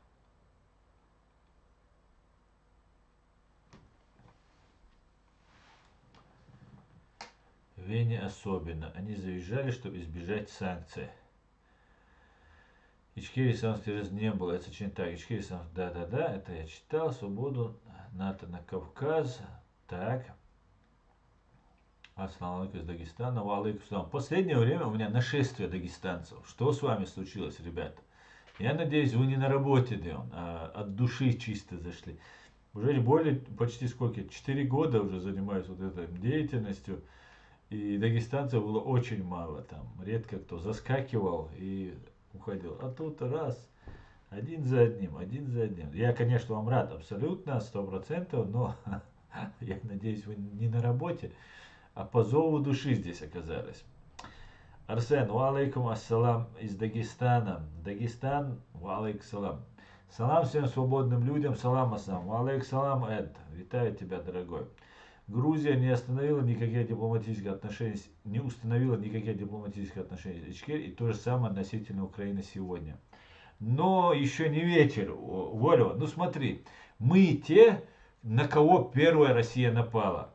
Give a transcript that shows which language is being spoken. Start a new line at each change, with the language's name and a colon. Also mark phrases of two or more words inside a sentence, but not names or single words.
Russian: В Вене особенно. Они заезжали, чтобы избежать санкций. Ичкерии санкций раз не было. Это очень так. Ичкерии санкций. Да. Это я читал. Свободу. НАТО на Кавказ. Так.
Arabic: السلام عليكم
Russian: из Дагестана.
Arabic: وعليكم سلام.
Russian: В последнее время у меня нашествие дагестанцев. Что с вами случилось, ребята? Я надеюсь, вы не на работе, Дион, а от души чисто зашли. Уже более, почти сколько, 4 года уже занимаюсь вот этой деятельностью. И дагестанцев было очень мало там. Редко кто заскакивал и уходил. А тут раз, один за одним, один за одним. Я, конечно, вам рад абсолютно, 100%, но я надеюсь, вы не на работе, а по зову души здесь оказались. Арсен,
Arabic: وعليكم السلام
Russian: из Дагестана.
Arabic: Дагестан, وعليكم سلام.
Russian: Салам всем свободным людям,
Arabic: سلام السلام. وعليكم سلام,
Russian: Эд. Витаю тебя, дорогой. Грузия не остановила никакие дипломатические отношения, не установила никакие дипломатические отношения с Ичкерией, и то же самое относительно Украины сегодня. Но еще не вечер, Вольво. Ну смотри, мы те, на кого первая Россия напала.